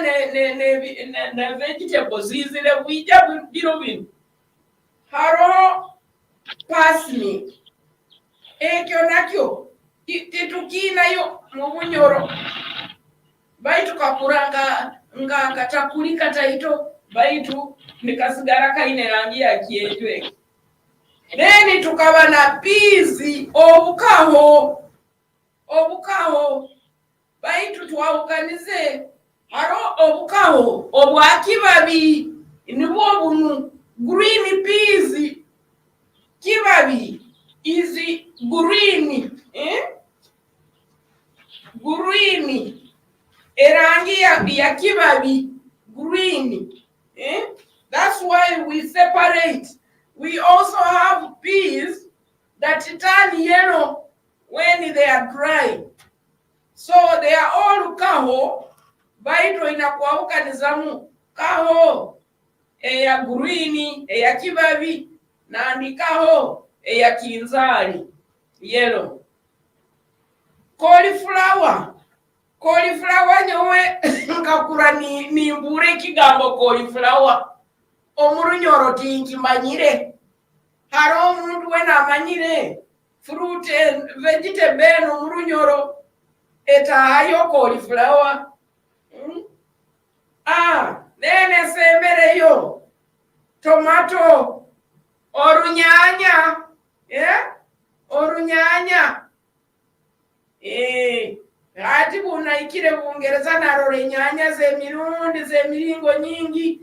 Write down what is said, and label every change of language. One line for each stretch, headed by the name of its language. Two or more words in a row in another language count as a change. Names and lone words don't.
Nyoro: ne vegetables zizile bwija biro bino haro parsnip ekyo nakyo titukinayo mu Bunyoro baitu kakuranga nga katakulika taito baitu nikasigara kaine rangi ya kienjwe neni tukaba na peas obukaho baitu twawukanize haro obukaho obwakibabi nibwo bunu
English: green peas
Nyoro: kibabi
English: is green green
Nyoro: erangi ya kibabi green
English: that's why we separate. We also have peas that turn yellow when they are dry. So they are all kaho.
Nyoro: Baito inakuauka nizamu kaho ya green ya kibabi na ni kaho ya kinzali yellow. Cauliflower nyowe nkakura ni mbure kigambo cauliflower omurunyoro tinkimanyire haro omuntu wena amanyire
English: fruit and vegetable
Nyoro: omurunyoro etayo cauliflower nene sembereyo tomato orunyanya orunyanya ati bunaikire Bungereza narore nyanya zemirundi zemiringo nyingi